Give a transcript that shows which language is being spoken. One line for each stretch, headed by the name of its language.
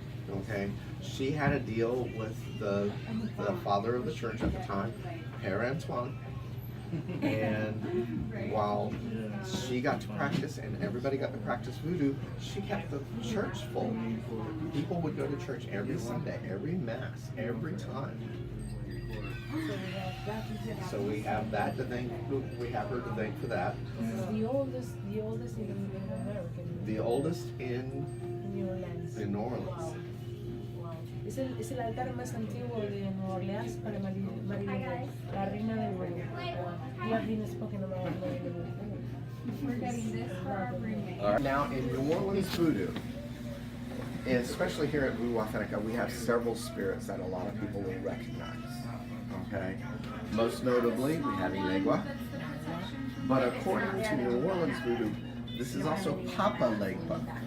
English: Okay, she had a deal with the father of the church at the time, Père Antoine, and while she got to practice and everybody got to practice voodoo, she kept the church full. People would go to church every Sunday, every Mass, every time. So we have that to thank. We have her to thank for that. This is the oldest in America. The oldest in New Orleans. New Orleans. Wow. Wow.
Spanish: Es el altar más antiguo de Nueva Orleans para María, la reina del voodoo.
English: You have been spoken about We're getting this for our roommate. All right. Now in New Orleans voodoo, especially here at Voodoo Authentica, we have several spirits that a lot of people will recognize. Okay, most notably we have Ilegua, but according to New Orleans voodoo, this is also Papa Legba.